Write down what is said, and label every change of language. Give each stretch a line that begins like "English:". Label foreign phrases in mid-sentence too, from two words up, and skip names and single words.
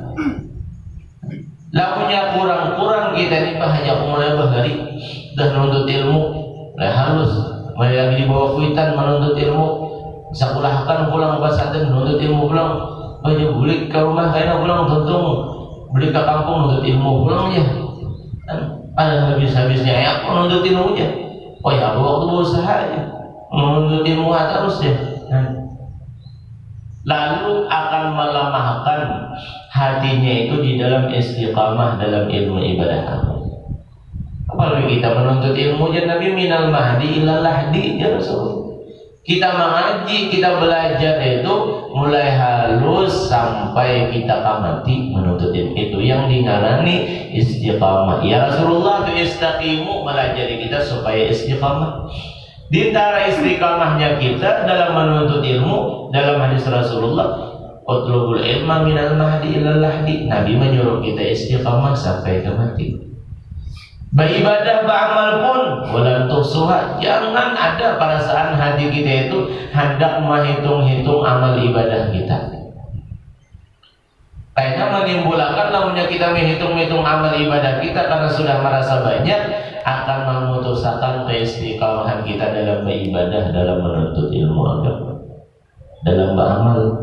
Banjar: Lakunya kurang-kurang kita nih hanya mulai bahari dah menuntut ilmu, mulai halus, mulai lagi di bawah kuitan menuntut ilmu, sekolahkan pulang pesantren menuntut ilmu pulang, aja balik ke rumah kayaknya pulang tuntung, balik ke kampung menuntut ilmu pulang ya.
Indonesian: Ada habis-habisnya ya aku menuntut ilmu aja. Oh ya, waktu berusaha aja menuntut ilmu terus ya. Lalu akan melemahkan hatinya itu di dalam istiqamah dalam ilmu ibadah. Apalagi kita menuntut ilmu ya Nabi
Arabic: minal mahdi ilal lahdi
Indonesian: ya Rasul. Kita mengaji, kita belajar itu mulai halus sampai kita mati menuntut ilmu.
Banjar: Itu yang dingarani istiqamah. Ya Rasulullah itu istaqimu melajari kita supaya istiqamah.
Indonesian: Di antara istiqamahnya kita dalam menuntut ilmu, dalam hadis Rasulullah,
Arabic: utlubul ilma minal mahdi ilal lahdi.
Indonesian: Nabi menyuruh kita istiqamah sampai ke mati. Beribadah beramal pun
Arabic: walan tuhsuha.
Indonesian: Jangan ada perasaan hati kita itu hendak menghitung-hitung amal ibadah kita. Kayaknya menimbulkan namanya kita menghitung-hitung amal ibadah kita karena sudah merasa banyak, akan memutuskan keistiqamahan kita dalam beribadah, dalam menuntut ilmu agama, dalam beramal.